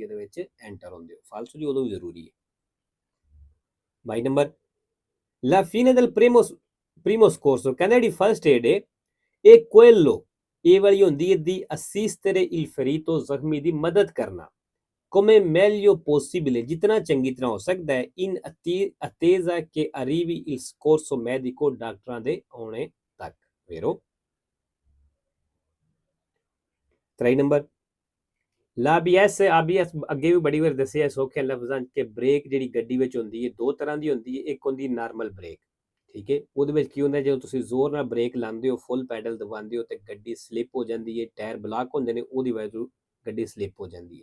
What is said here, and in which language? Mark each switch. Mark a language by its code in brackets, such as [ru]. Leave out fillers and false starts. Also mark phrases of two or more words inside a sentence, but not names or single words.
[pa] ਦੇ ਵਿੱਚ ਐਂਟਰ ਹੁੰਦੇ ਹੋ ਫਾਲਸੋ ਜੀ ਉਦੋਂ ਵੀ ਜ਼ਰੂਰੀ ਹੈ 22 ਨੰਬਰ [it] la fine del primo scorso [pa] ਕਹਿੰਦਾ ਜਿਹੜੀ ਫਸਟ ਏਡ ਹੈ ਇਹ quello ਇਹ ਵਾਲੀ ਹੁੰਦੀ ਹੈ ਦੀ [it] assistere il ferito [pa] ਜ਼ਖਮੀ ਦੀ ਮਦਦ ਕਰਨਾ [it] come meglio possibile [pa] ਜਿਤਨਾ ਚੰਗੀ ਤਰ੍ਹਾਂ ਹੋ ਸਕਦਾ ਹੈ [it] in attesa che arrivi il soccorso medico [pa] ਡਾਕਟਰਾਂ ਦੇ ਆਉਣੇ ਤੱਕ ਵੇਰੋ 23 ਨੰਬਰ ਲਾਬੀਐਸ ਆਬੀਐਸ ਅੱਗੇ ਵੀ ਬੜੀ ਵਾਰ ਦੱਸਿਆ ਸੌਖੇ ਲਫ਼ਜ਼ਾਂ 'ਚ ਕਿ ਬ੍ਰੇਕ ਜਿਹੜੀ ਗੱਡੀ ਵਿੱਚ ਹੁੰਦੀ ਹੈ ਦੋ ਤਰ੍ਹਾਂ ਦੀ ਹੁੰਦੀ ਹੈ। ਇੱਕ ਹੁੰਦੀ ਨਾਰਮਲ ਬ੍ਰੇਕ, ਠੀਕ ਹੈ, ਉਹਦੇ ਵਿੱਚ ਕੀ ਹੁੰਦਾ ਜਦੋਂ ਤੁਸੀਂ ਜ਼ੋਰ ਨਾਲ ਬ੍ਰੇਕ ਲਾਉਂਦੇ ਹੋ, ਫੁੱਲ ਪੈਡਲ ਦਬਾਉਂਦੇ ਹੋ ਤੇ ਗੱਡੀ ਸਲਿੱਪ ਹੋ ਜਾਂਦੀ ਹੈ, ਟਾਇਰ ਬਲਾਕ ਹੁੰਦੇ ਨੇ, ਉਹਦੀ ਵਜ੍ਹਾ ਤੋਂ ਗੱਡੀ ਸਲਿੱਪ ਹੋ ਜਾਂਦੀ ਹੈ।